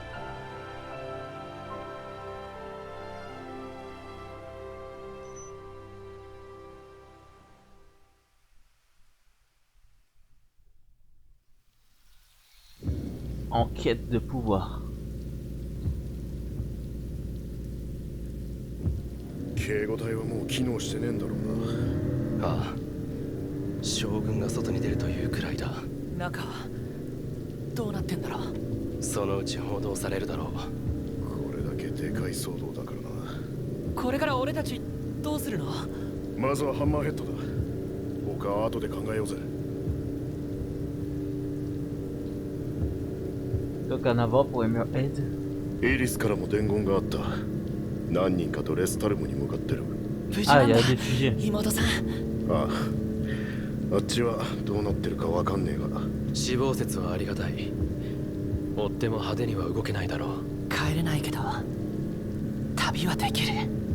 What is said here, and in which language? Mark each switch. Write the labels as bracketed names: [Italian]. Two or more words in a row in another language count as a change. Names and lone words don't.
[French] En quête de pouvoir. [Japanese] 警護隊はもう機能してねえんだろうな。ああ、将軍が外に出るというくらいだ。中どうなってんだろう。そのうち報道されるだろう。これだけでかい騒動だからな。これから俺たちどうするの？まずはハンマーヘッドだ。他は後で考えようぜ。 [French] Donc en avant pour Hammerhead. [Japanese] イリスからも伝言があった。何人かとレスタルムに向かってる。無事 Ah, な [French] il [Japanese] ん [French] y [Japanese] だ [French] a des sujets. [Japanese] 妹さん。ああ、あっちはどうなってるかわかんねえが。死亡説はありがたい。追っても派手には動けないだろう。帰れないけど旅はできる。